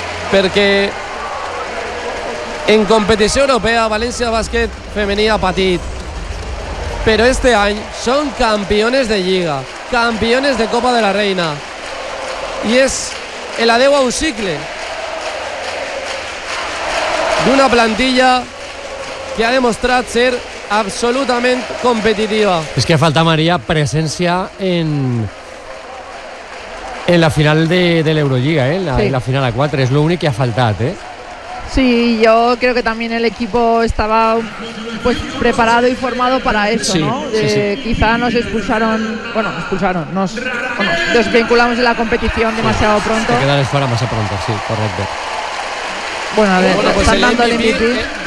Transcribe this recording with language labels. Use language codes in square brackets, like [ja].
[es] porque en competición europea València Bàsquet femenina [ca] ha patit, [es] pero este año son campeones de Liga, campeones de Copa de la Reina, y es el [ca] adeu a un cicle d'una plantilla que ha demostrat ser absolutament competitiva. És que falta, Maria, presència en la final de l'Eurolliga, en la final a 4, és l'únic que ha faltat. [es] Sí, yo creo que también el equipo estaba pues preparado y formado para eso, sí, ¿no? Quizá nos expulsaron, bueno, nos vinculamos de la competición demasiado pronto. Te quedas fuera más pronto, sí, correcto. Bueno, a ver, están dando el MVP.